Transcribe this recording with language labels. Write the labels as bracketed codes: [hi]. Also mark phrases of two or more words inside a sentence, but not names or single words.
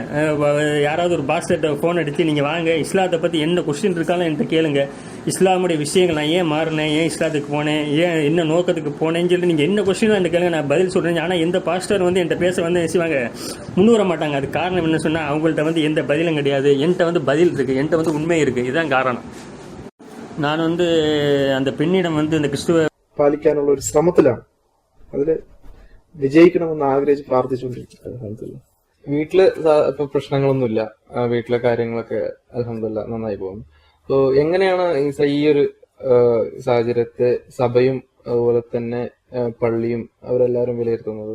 [ta] யாராவது ஒரு பாஸ்டர்கிட்ட ஃபோன் அடித்து நீங்கள் வாங்க, இஸ்லாத்தை பற்றி என்ன கொஸ்டின் இருக்காலும் என்கிட்ட கேளுங்க, இஸ்லாமுடைய விஷயங்கள் நான் ஏன் மாறினேன், ஏன் இஸ்லாத்துக்கு போனேன், ஏன் என்ன நோக்கத்துக்கு போனேன்னு சொல்லி நீங்கள் என்ன கொஸ்டின் என்கிட்ட கேளுங்க, நான் பதில் சொல்கிறேன். ஆனால் எந்த பாஸ்டர் வந்து என்கிட்ட பேச வந்து செய்வாங்க, முன்வர மாட்டாங்க. அது காரணம் என்ன சொன்னால் அவங்கள்ட்ட வந்து எந்த பதிலும் கிடையாது, என்கிட்ட வந்து பதில் இருக்குது, என்கிட்ட வந்து உண்மை இருக்குது. இதுதான் காரணம். நான் வந்து அந்த பெண்ணிடம் வந்து இந்த கிறிஸ்துவ [ml] പാലിക്കാനുള്ള ഒരു ശ്രമത്തിലാണ്. അതിൽ വിജയിക്കണമെന്ന് ആഗ്രഹിച്ച് പ്രാർത്ഥിച്ചുകൊണ്ടിരിക്കുന്നത്. വീട്ടില് ഇപ്പൊ പ്രശ്നങ്ങളൊന്നുമില്ല, വീട്ടിലെ കാര്യങ്ങളൊക്കെ അൽഹംദുലില്ലാ നന്നായി പോകുന്നു. അപ്പോ എങ്ങനെയാണ് ഈ ഒരു സാഹചര്യത്തെ സഭയും അതുപോലെ തന്നെ പള്ളിയും അവരെല്ലാവരും വിലയിരുത്തുന്നത്?